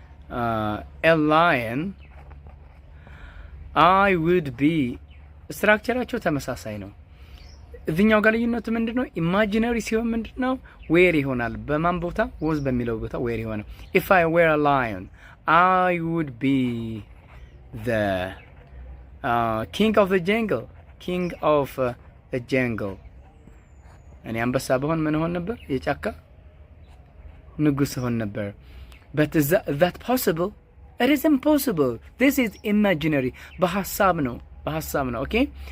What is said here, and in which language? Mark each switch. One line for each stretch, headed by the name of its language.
English: a lion, I would be
Amharic: ስትራክቸራቸው ተመሳሳይ ነው። እዚህኛው ጋር ልዩነቱ ምንድነው? ኢማጂነሪ ሲሆን ምንድነው? ዌር ይሆናል። በማን ቦታ?
English: was
Amharic: በሚለው ቦታ ዌር ይሆናል።
English: if I were a lion, I would be the king of the jungle. king of the jungle.
Amharic: እኔ አንበሳ በሆን ምን ሆን ነበር? የጫካ ንጉስ ሆን ነበር።
English: but is that possible? It is impossible. This is imaginary.
Amharic: በሐሳብ ነው okay?